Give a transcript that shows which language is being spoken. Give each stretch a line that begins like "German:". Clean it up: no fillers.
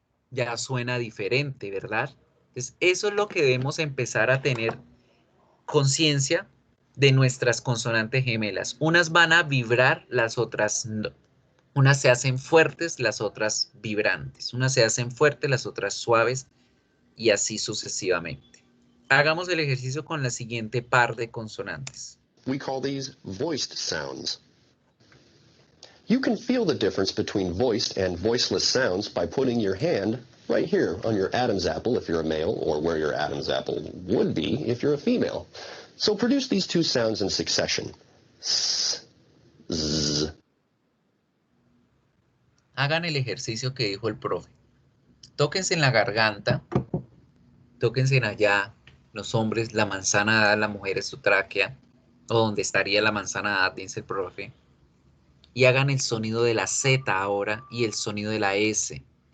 Spanish: Ya suena diferente, ¿verdad? Entonces eso es lo que debemos empezar a tener conciencia de nuestras consonantes gemelas. Unas van a vibrar, las otras no. Unas se hacen fuertes, las otras vibrantes. Unas se hacen fuertes, las otras suaves y así sucesivamente. Hagamos el ejercicio con la siguiente par de consonantes.
English: We call these voiced sounds. You can feel the difference between voiced and voiceless sounds by putting your hand right here on your Adam's apple if you're a male, or where your Adam's apple would be if you're a female. So produce these two sounds in succession. S, z.
Spanish: Hagan el ejercicio que dijo el profe. Tóquense en la garganta, tóquense en allá, los hombres, la manzana dada, la mujer es su tráquea, o donde estaría la manzana dada, dice el profe. Y hagan el sonido de la Z ahora y el sonido de la S.